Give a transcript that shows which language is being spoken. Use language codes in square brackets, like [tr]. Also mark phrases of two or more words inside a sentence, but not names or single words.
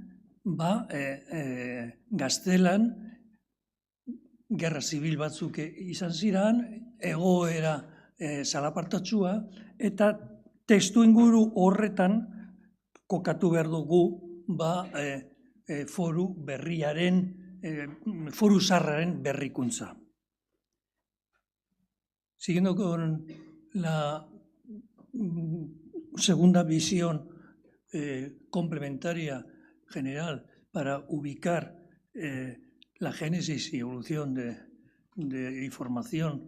[eu] gaztelan, gerra zibil batzuk izan ziren, egoera zalapartatsua, eta testu inguru horretan kokatu behar dugu foru berriaren, foru zarraren berrikuntza. [es] Siguiendo con la segunda visión complementaria general para ubicar la génesis y evolución de información